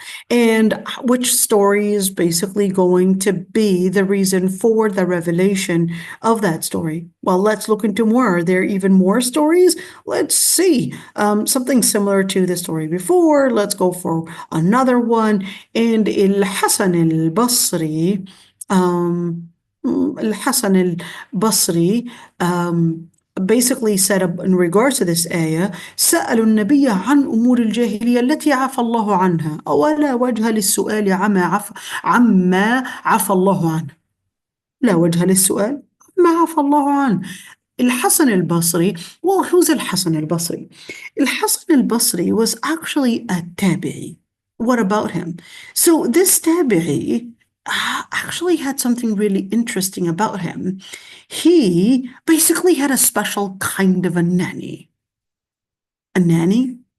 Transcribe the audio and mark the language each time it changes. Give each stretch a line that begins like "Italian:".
English: And which story is basically going to be the reason for the revelation of that story? Well, let's look into more. Are there even more stories? Let's see. Something similar to the story before. Let's go for another one. And al-Hasan al-Basri, basically said in regards to this ayah,
Arabic: سألوا النبي عن أمور الجاهلية التي عفى الله عنها ولا وجه للسؤال عما عفى الله عنه. لا وجه للسؤال ما عفى الله عنه. الحسن البصري,
English: well, who's
Arabic: الحسن البصري?
English: الحسن البصري was actually a tabi'i. What about him? So this tabi'i actually had something really interesting about him. He basically had a special kind of a nanny. A nanny?